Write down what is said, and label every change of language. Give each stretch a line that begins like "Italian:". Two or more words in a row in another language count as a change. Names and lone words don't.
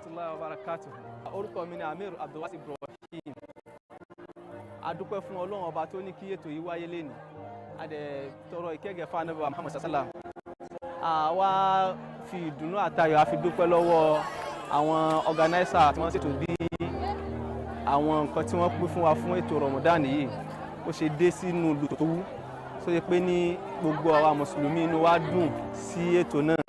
Arabic: وبركاته.
Yoruba: Orúkọ mi ni Amir Abdulwasi Ibrahim. A dúpẹ́ fún Ọlọ́run ọba tó ní kí ètò yìí wáyé lénìí. A dẹ̀ tọrọ ìkẹ́gẹ́ fún Ànábì Muhammad
Arabic: صلى الله عليه وسلم.
Yoruba: A wá fi ìdùnnú àtayọ̀ a fi dúpẹ́ lọ́wọ́ àwọn organizer tí wọ́n ṣètò bí àwọn nǹkan tí wọ́n pín fún wa fún ètò Ramadan yìí ó ṣe dé sínú ìlú tó wú. Só yẹ pé ní gbogbo àwa mùsùlùmí inú wa dùn sí ètò náà.